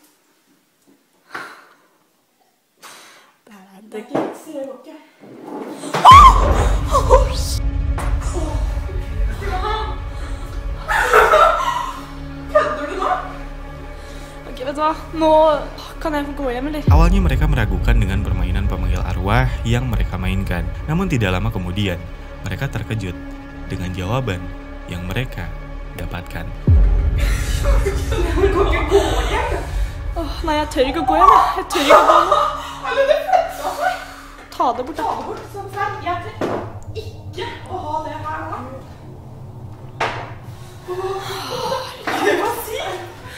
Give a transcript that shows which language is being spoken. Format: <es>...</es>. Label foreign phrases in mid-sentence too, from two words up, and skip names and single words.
<no>Det er ikke vits i det, går ikke. Kødder du nå? Ok, vet du hva? Nå kan jeg få gå hjem, eller?</no> <id>Awalnya mereka meragukan dengan permainan pemanggil arwah yang mereka mainkan. Namun tidak lama kemudian, mereka terkejut dengan jawaban yang mereka dapatkan.</id> <no>Nei, jeg tør ikke å gå hjem. Jeg tør ikke å gå nå. Ta det bort, da. Jeg tør ikke å ha det her nå. Hva sier du?</no>